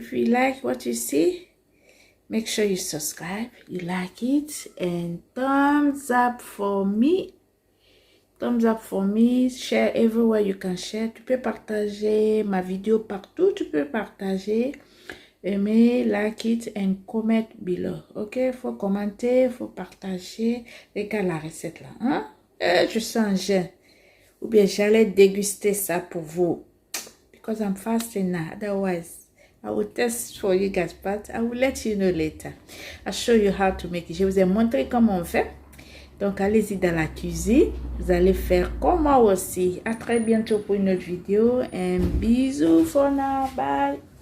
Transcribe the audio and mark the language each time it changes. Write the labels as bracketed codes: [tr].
[en] If you like what you see, make sure you subscribe, you like it, and thumbs up for me. Thumbs up for me. Share everywhere you can share. [fr] Tu peux partager ma vidéo partout. Tu peux partager. Aimer, [en] like it, and comment below. [fr] Ok? Faut commenter, faut partager. Regarde la recette là. Hein? Je sens un jeûne. Ou bien j'allais déguster ça pour vous. [en] Because I'm fasting now. Otherwise, I will test for you guys, but I will let you know later. I'll show you how to make it. [fr] Je vous ai montré comment on fait. Donc, allez-y dans la cuisine. Vous allez faire comme moi aussi. À très bientôt pour une autre vidéo. Un bisou [en] for now. [fr] Bye.